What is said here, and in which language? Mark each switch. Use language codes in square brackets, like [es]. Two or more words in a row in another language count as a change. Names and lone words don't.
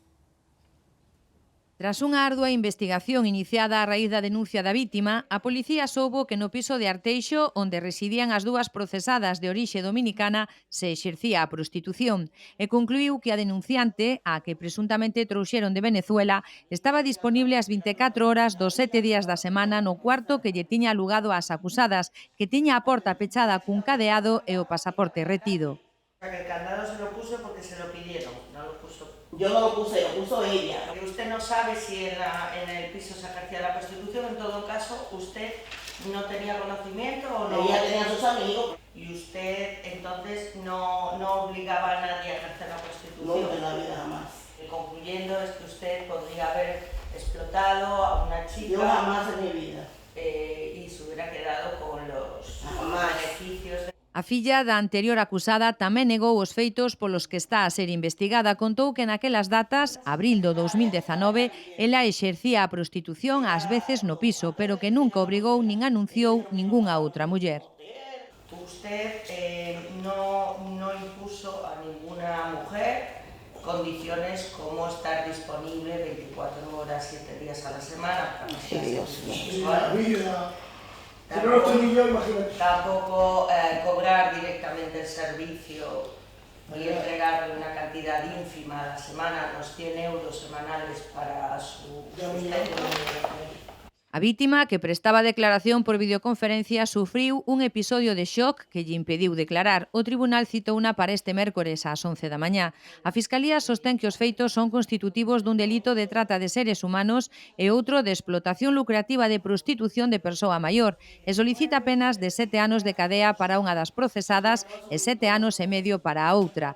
[gl] Tras unha ardua investigación iniciada a raíz da denuncia da vítima, a policía soubo que no piso de Arteixo, onde residían as dúas procesadas de orixe dominicana, se exercía a prostitución e concluiu que a denunciante, a que presuntamente trouxeron de Venezuela, estaba disponible as 24 horas dos 7 días da semana no cuarto que lle tiña alugado ás acusadas, que tiña a porta pechada cun cadeado e o pasaporte retido. [es] El candado se lo puso porque se lo pidieron, no lo puso. Yo no lo puse, lo puso ella. Porque usted no sabe si en el piso se ejercía la prostitución, en todo caso, usted no tenía conocimiento o no. Ella tenía sus amigos. Y usted entonces no obligaba a nadie a ejercer la prostitución. No, en la vida jamás. Concluyendo es que usted podría haber explotado a una chica. Yo jamás en mi vida. Y se hubiera quedado con los beneficios. [gl] A filla da anterior acusada tamén negou os feitos polos que está a ser investigada. Contou que naquelas datas, abril do 2019, ela exercía a prostitución ás veces no piso, pero que nunca obrigou nin anunciou ningunha outra muller. [es] Usted no impuso a ninguna mujer condiciones como estar disponible 24 horas, 7 días a la semana. Tampoco cobrar directamente el servicio y entregarle una cantidad ínfima a la semana, los 100 euros semanales para su sustento. [gl] A vítima, que prestaba declaración por videoconferencia, sufriu un episodio de shock que lle impediu declarar. O tribunal citouna para este mércores ás 11 da mañá. A Fiscalía sostén que os feitos son constitutivos dun delito de trata de seres humanos e outro de explotación lucrativa de prostitución de persoa maior e solicita penas de 7 anos de cadea para unha das procesadas e 7 anos e medio para a outra.